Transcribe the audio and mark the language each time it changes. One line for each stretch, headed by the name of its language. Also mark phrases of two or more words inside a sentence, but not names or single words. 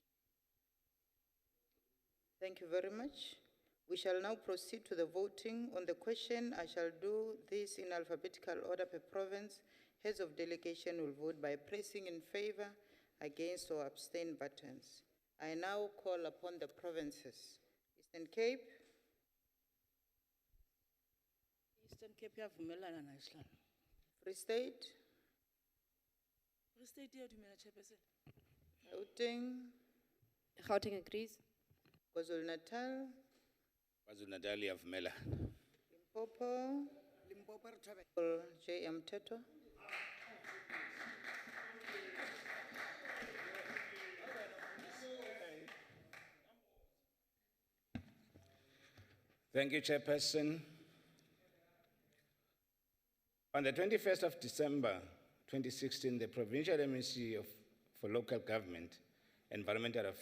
English: Thank you very much. We shall now proceed to the voting. On the question, I shall do this in alphabetical order per province. Heads of delegation will vote by pressing in favor, against, or abstain buttons. I now call upon the provinces. Eastern Cape.
Xhosa: Eastern Cape yavumelana na Islam.
English: Free State.
Zulu: Free State iyadumela chairperson.
English: Gauteng agrees. KwaZulu Natal.
Zulu: KwaZulu Natal yavumela.
English: Limpopo JM Teto. Thank you, Chairperson. On the 21st of December 2016, the Provincial Ministry for Local Government, Environmental Affairs